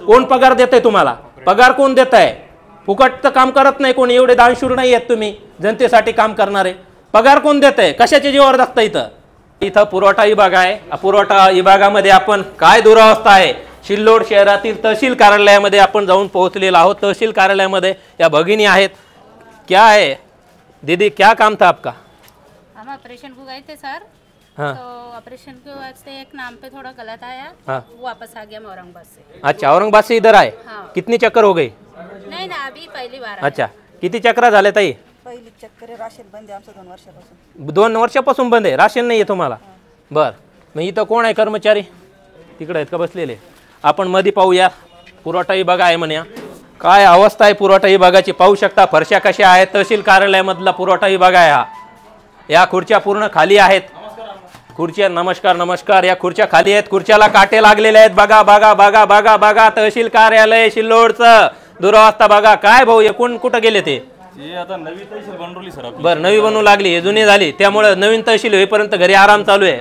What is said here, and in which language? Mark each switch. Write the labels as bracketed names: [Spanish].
[Marathi] कोण पगार देतंय तुम्हाला? पगार कोण देत आहे? फुकटचं काम करत नाही कोणी, एवढे दानशूर नाही आहेत तुम्ही जनतेसाठी काम करणारे। पगार कोण देत आहे? कशाच्या जीवावर जगता इथं? इथं पुरवठा विभाग आहे, पुरवठा विभागामध्ये आपण काय दुरावस्था आहे? शिल्लोड शहरातील तहसील कार्यालयामध्ये आपण जाऊन पोहोचलेलो आहोत। तहसील कार्यालयामध्ये या भगिनी आहेत। [Hindi] क्या है दीदी, क्या काम था आपका? हम ऑपरेशन को गए थे सर। तो ऑपरेशन के वास्ते एक नाम पे थोड़ा गलत आया, वापस आ गया औरंगाबाद से। अच्छा, औरंगाबाद से इधर आए? कितनी चक्कर हो गई? नहीं ना, अभी पहली बार। [Marathi] अच्छा, किती चक्र झाले ताई? पहिली चक्कर आहे, राशन बंद आहे आमचं 2 वर्षापासून। 2 वर्षापासून बंद आहे, राशन नाही आहे तुम्हाला? बर, मग इथं कोण आहे कर्मचारी? तिकडे आहेत का बसलेले? आपण मध्ये पाहूया, पुरवठा विभाग आहे म्हणे। काय अवस्था आहे पुरवठा विभागाची पाहू शकता, फरशा कशा आहेत। तहसील कार्यालयामधला पुरवठा विभाग आहे हा। या खुर्च्या पूर्ण खाली आहेत, खुर्च्या नमस्कार नमस्कार, या खुर्च्या खाली आहेत, खुर्च्याला काटे लागलेले आहेत। बघा बघा बघा बघा बघा तहसील कार्यालय शिल्लोडचं दुरावस्था बघा। काय भाऊ, एकूण कुठं गेले ते? आता नवी तहसील बनवली सर। बरं, नवी बनवू लागली, हे जुनी झाली, त्यामुळे नवीन तहसील होईपर्यंत घरी आराम चालू आहे।